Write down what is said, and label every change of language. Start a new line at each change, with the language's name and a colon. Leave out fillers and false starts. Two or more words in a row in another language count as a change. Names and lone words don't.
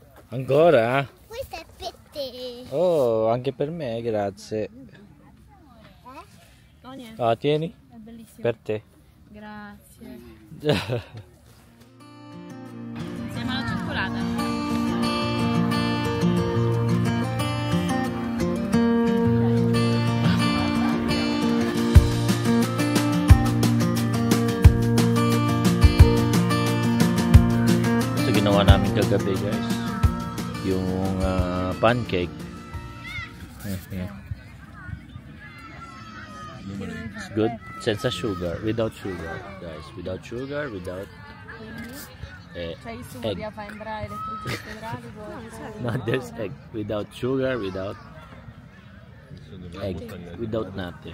Italian: Ancora? Questo è per te. Oh, anche per me, grazie. No, niente. Ah, tieni? È bellissimo. Per te. Grazie. Siamo alla cioccolata.
Filipino: Ginawa namin kagabi, guys, yung pancake.
English: It's good. Senza sugar, without sugar, guys, without sugar, without egg. No, there's egg. Without sugar, without egg, without nothing.